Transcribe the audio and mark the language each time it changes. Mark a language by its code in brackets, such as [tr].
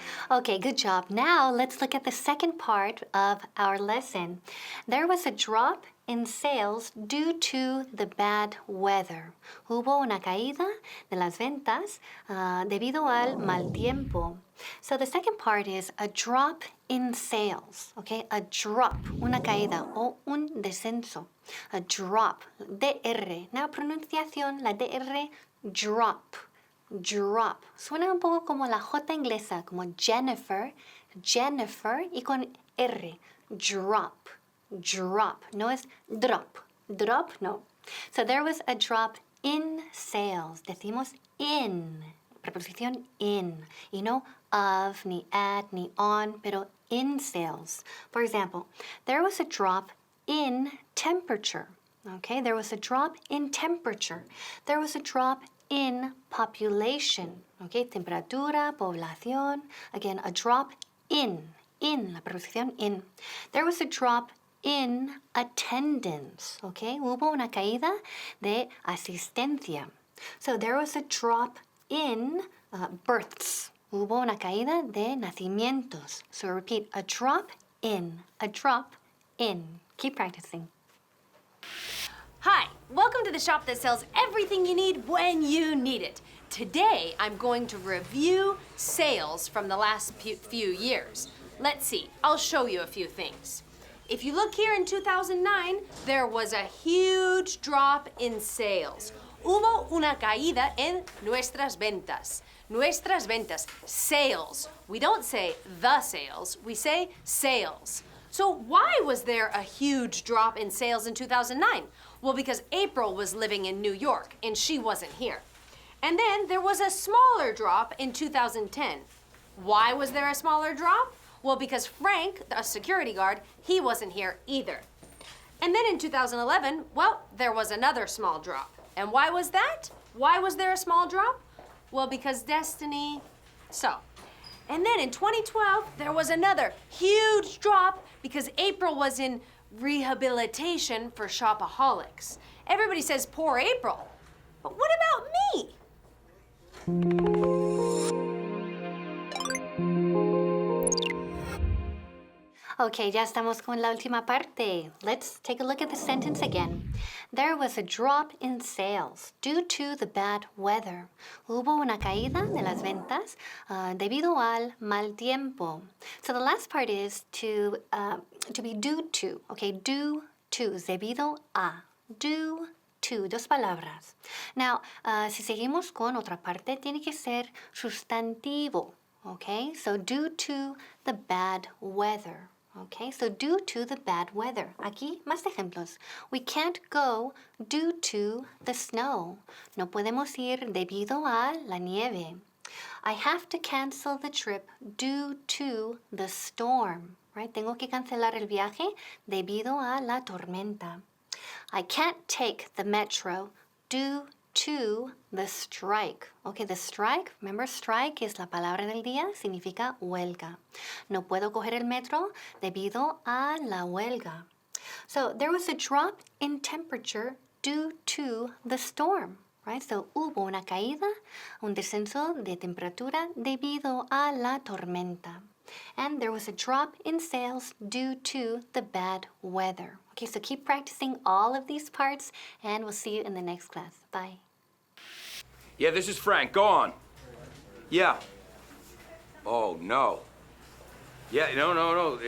[en] Okay, good job. Now let's look at the second part of our lesson. There was a drop in sales due to the bad weather. [es] Hubo una caída de las ventas debido al mal tiempo. [en] So the second part is a drop in sales, okay? A drop, [es] una caída o un descenso. [en] A drop, DR. [es] Now pronunciación, la DR, drop. Drop. Suena un poco como la J inglesa, como Jennifer, y con R. Drop. Drop. No es drop. Drop, no. [en] So there was a drop in sales. Decimos in. [es] Preposición in. Y no of, ni at, ni on, pero in sales. [en] For example, there was a drop in temperature. Okay, there was a drop in temperature. There was a drop in population. [es] Okay, temperatura, población. [en] Again, a drop in, [es] la preposición [en] in. There was a drop in attendance. [es] Okay, hubo una caída de asistencia. [en] So there was a drop in births. [es] Hubo una caída de nacimientos. [en] So repeat, a drop in, a drop in. Keep practicing. Hi, welcome to the shop that sells everything you need when you need it. Today, I'm going to review sales from the last few years. Let's see, I'll show you a few things. If you look here in 2009, there was a huge drop in sales. [es] Hubo una caída en nuestras ventas. Nuestras ventas, sales. [en] We don't say the sales, we say sales. So why was there a huge drop in sales in 2009? Well, because April was living in New York and she wasn't here. And then there was a smaller drop in 2010. Why was there a smaller drop? Well, because Frank, a security guard, he wasn't here either. And then in 2011, well, there was another small drop. And why was that? Why was there a small drop? Well, because Destiny, so. And then in 2012, there was another huge drop because April was in rehabilitation for shopaholics. Everybody says poor April, but what about me? [es] Okay, ya estamos con la última parte. [en] Let's take a look at the sentence again. There was a drop in sales due to the bad weather. [es] Hubo una caída de las ventas debido al mal tiempo. [en] So the last part is to be due to. Okay, due to, [es] debido a. [en] Due to, [es] dos palabras. Now, si seguimos con otra parte, tiene que ser sustantivo. [en] Okay, so due to the bad weather. Okay, so due to the bad weather. [es] Aquí más ejemplos. [en] We can't go due to the snow. [es] No podemos ir debido a la nieve. [en] I have to cancel the trip due to the storm. Right? [es] Tengo que cancelar el viaje debido a la tormenta. [en] I can't take the metro due to the strike. Okay, the strike, remember [es] strike es la palabra del día, significa huelga. No puedo coger el metro debido a la huelga. [en] So there was a drop in temperature due to the storm, right? [es] So hubo una caída, un descenso de temperatura debido a la tormenta. [en] And there was a drop in sales due to the bad weather. Okay, so keep practicing all of these parts and we'll see you in the next class. Bye. Yeah, this is Frank. Go on. Yeah. Oh, no. Yeah, no.